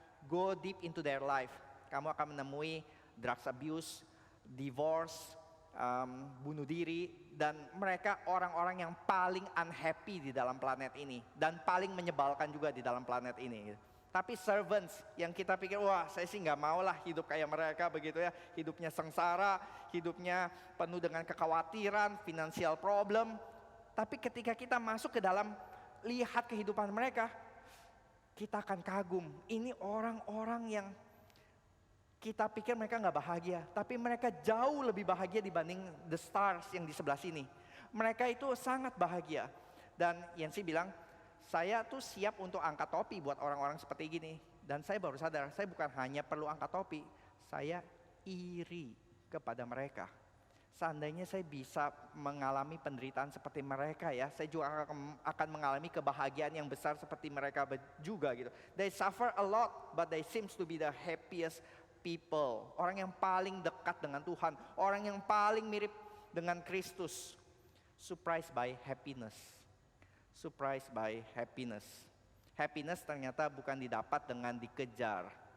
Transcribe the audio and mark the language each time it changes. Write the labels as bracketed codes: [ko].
[en] Go deep into their life. [id] Kamu akan menemui [en] drugs abuse, divorce, [id] bunuh diri, dan mereka orang-orang yang paling unhappy di dalam planet ini dan paling menyebalkan juga di dalam planet ini gitu. Tapi servants yang kita pikir, wah saya sih nggak mau lah hidup kayak mereka begitu ya, hidupnya sengsara, hidupnya penuh dengan kekhawatiran, financial problem. Tapi ketika kita masuk ke dalam, lihat kehidupan mereka, kita akan kagum. Ini orang-orang yang kita pikir mereka nggak bahagia, tapi mereka jauh lebih bahagia dibanding the stars yang di sebelah sini. Mereka itu sangat bahagia. Dan Yancy bilang, saya tuh siap untuk angkat topi buat orang-orang seperti gini. Dan saya baru sadar, saya bukan hanya perlu angkat topi, saya iri kepada mereka. Seandainya saya bisa mengalami penderitaan seperti mereka ya, saya juga akan mengalami kebahagiaan yang besar seperti mereka juga gitu. [en] They suffer a lot, but they seems to be the happiest people. [id] Orang yang paling dekat dengan Tuhan, orang yang paling mirip dengan Kristus. [en] Surprised by happiness. Surprised by happiness. [id] Happiness ternyata bukan didapat dengan dikejar.